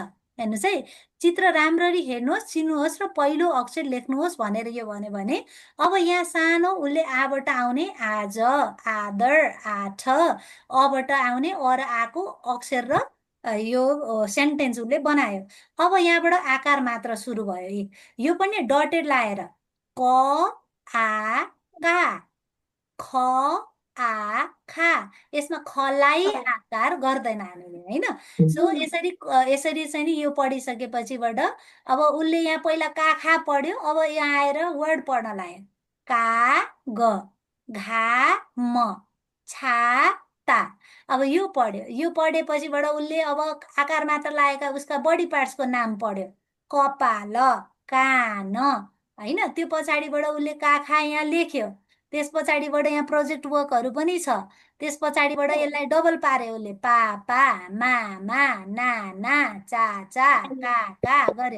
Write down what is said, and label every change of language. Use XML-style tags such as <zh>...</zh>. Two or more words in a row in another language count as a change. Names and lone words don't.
<ne>हेर्नुहोस् है, चित्र राम्ररी हेर्नुहोस्, चिन्नुहोस् र पहिलो अक्षर लेख्नुहोस् भनेर यो भन्यो भने अब यहाँ सानो उसले आबाट आउने आज, आदर, आठ, अबाट आउने अ र आको अक्षर र यो सेन्टेन्स उसले बनायो। अब यहाँबाट आकार मात्र सुरु भयो। यो पनि डटेड लाएर क आ का, ख आ खा, यसमा खलाई आकार गर्दैन हामीले हैन। सो यसरी चाहिँ नि यो पढिसकेपछिबाट अब उसले यहाँ पहिला का खा पढ्यो, अब यहाँ आएर वर्ड पढ्न लाग्यो। का ग, घा म, छा ता। अब यो पढ्यो, यो पढेपछिबाट उसले अब आकार मात्र लागेका उसका बडी पार्ट्सको नाम पढ्यो। कपाल, कान हैन। त्यो पछाडिबाट उसले का खा यहाँ लेख्यो। त्यस पछाडिबाट यहाँ प्रोजेक्ट वर्कहरू पनि छ। त्यस पछाडिबाट यसलाई डबल पार्यो उसले, पापा, मामा, नाना, चाचा, काका गर्यो।</ne>